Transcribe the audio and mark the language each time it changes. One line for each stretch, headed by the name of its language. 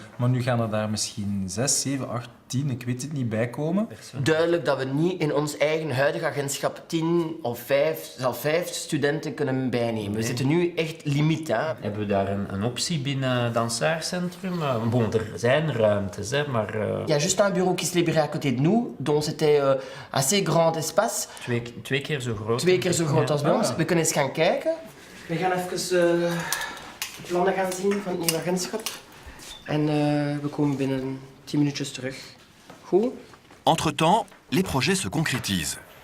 Dutch: Maar nu gaan er daar misschien 6, 7, 8, 10, ik weet het niet, bij komen. Duidelijk dat we niet in ons eigen huidige agentschap 10 of 5, zelfs 5 studenten kunnen bijnemen. We zitten nu echt limiet, hè. Hebben we daar een optie binnen het dansaarcentrum? Bon, er zijn ruimtes, hè, maar...
French: Il y a juste un bureau qui se libérait à côté de nous, donc c'était assez grand espace.
Dutch: Twee keer zo groot. 2 keer zo groot als bij ons. Ah. We kunnen eens gaan kijken. We gaan even plannen gaan zien van het nieuwe agentschap. En we komen binnen 10 minuutjes terug. Goed?
French: Entre-temps, les projets se concrétisent.